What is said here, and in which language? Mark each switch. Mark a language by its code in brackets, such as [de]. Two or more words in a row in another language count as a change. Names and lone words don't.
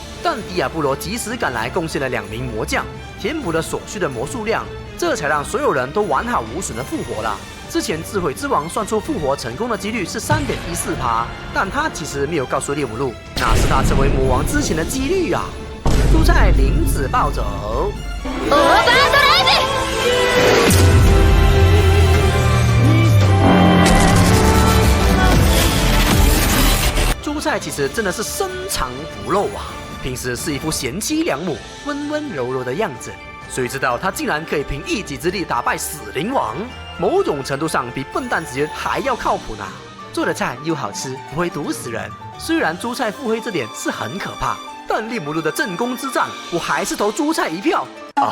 [zh] 但迪亚布罗及时赶来，贡献了2名魔将，填补了所需的魔术量，这才让所有人都完好无损的复活了。之前智慧之王算出复活成功的几率是3.14%，但他其实没有告诉利姆路，那是他成为魔王之前的几率啊。蔬菜灵子暴走， [ja] オーバードライブ！ [zh] 蔬菜其实真的是深藏不露啊，平时是一副贤妻良母、温温柔柔的样子。谁知道他竟然可以凭一己之力打败死灵王，某种程度上比笨蛋职员还要靠谱呢。做的菜又好吃，不会毒死人。虽然猪菜腹黑这点是很可怕，但利姆路的正宫之战，我还是投猪菜一票啊！